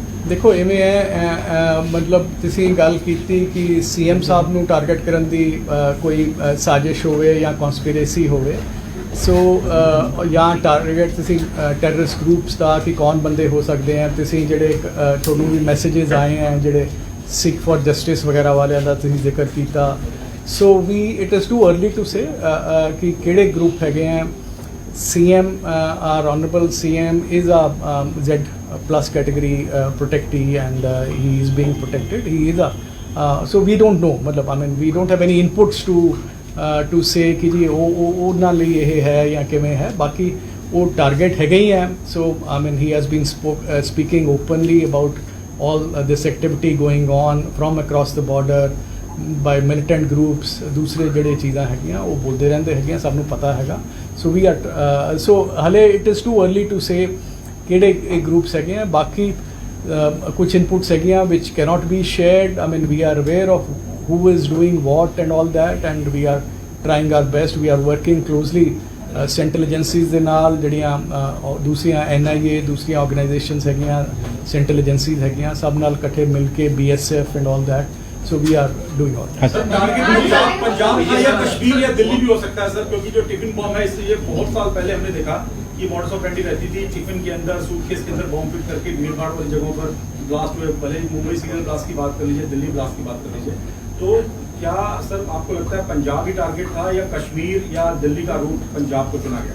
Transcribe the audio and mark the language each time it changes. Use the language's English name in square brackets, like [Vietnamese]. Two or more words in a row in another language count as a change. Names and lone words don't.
[Punjabi] ਦੇਖੋ ਇਵੇਂ ਹੈ ਮਤਲਬ ਤੁਸੀਂ ਗੱਲ ਕੀਤੀ ਕਿ ਸੀਐਮ ਸਾਹਿਬ ਨੂੰ ਟਾਰਗੇਟ ਕਰਨ ਦੀ ਕੋਈ ਸਾਜ਼ਿਸ਼ ਹੋਵੇ ਜਾਂ ਕਨਸਪੀਰੇਸੀ ਹੋਵੇ ਸੋ ਜਾਂ ਟਾਰਗੇਟ ਤੁਸੀਂ [English] terrorist groups [Punjabi] ਦਾ ਕਿ ਕੌਣ ਬੰਦੇ ਹੋ ਸਕਦੇ ਆ ਤੁਸੀਂ ਜਿਹੜੇ ਤੁਹਾਨੂੰ ਵੀ ਮੈਸੇजेस ਆਏ ਆ ਜਿਹੜੇ ਸਿੱਖ ਫॉर ਜਸਟਿਸ ਵਗੈਰਾ ਵਾਲਿਆਂ ਦਾ ਤੁਸੀਂ ਜ਼ਿਕਰ ਕੀਤਾ ਸੋ ਵੀ [English] it is too early to say [Punjabi] ਕਿ ਕਿਹੜੇ ਗਰੁੱਪ ਹੈਗੇ ਆ [English] CM our honorable CM is a Z plus category protectee and he is being protected he is a so we don't know matlab I mean we don't have any inputs to say [Punjabi] ਕਿ ਜੀ ਉਹਨਾਂ ਲਈ ਇਹ ਹੈ ਜਾਂ ਕਿਵੇਂ ਹੈ ਬਾਕੀ ਉਹ ਟਾਰਗੇਟ ਹੈਗੇ ਹੀ ਹੈ [English] so I mean he has been speaking openly about all this activity going on from across the border by militant [Punjabi] groups ਦੂਸਰੇ ਜਿਹੜੇ ਚੀਜ਼ਾਂ ਹੈਗੀਆਂ ਉਹ ਬੋਲਦੇ ਰਹਿੰਦੇ ਹੈਗੀਆਂ ਸਭ ਨੂੰ ਪਤਾ ਹੈਗਾ [English] so we are so [Punjabi] ਹਲੇ [English] it is too early to say [Punjabi] ਕਿਹੜੇ ਇਹ ਗਰੁੱਪਸ ਹੈਗੇ ਆ ਬਾਕੀ ਕੁਝ ਇਨਪੁਟਸ ਹੈਗੀਆਂ [English] which cannot be shared I mean we are aware of who is doing what and all that and we are trying our best we are working closely central agencies [Punjabi] ਦੇ ਨਾਲ ਜਿਹੜੀਆਂ ਦੂਸਰੀਆਂ NIA ਦੂਸਰੀਆਂ ਆਰਗੇਨਾਈਜੇਸ਼ਨਸ ਹੈਗੀਆਂ [English] central agencies [Punjabi] ਹੈਗੀਆਂ ਸਭ ਨਾਲ ਇਕੱਠੇ ਮਿਲ ਕੇ [English] BSF and all that so we are doing all that. [Hindi] पंजाब या कश्मीर या दिल्ली भी हो सकता है सर क्योंकि जो टिफिन बॉम्ब है इससे ये बहुत साल पहले हमने देखा ये [Latin] modus operandi [Hindi] रहती थी टिफिन के अंदर सूटकेस के अंदर बॉम्ब फिट करके भीड़ भाड़ वाली जगहों पर ब्लास्ट हुए भले मुंबई सिग्नल ब्लास्ट की बात कर लीजिए दिल्ली ब्लास्ट की बात कर लीजिए तो क्या सर आपको लगता है पंजाब ही टारगेट था या कश्मीर या दिल्ली का रूट पंजाब को चुना गया?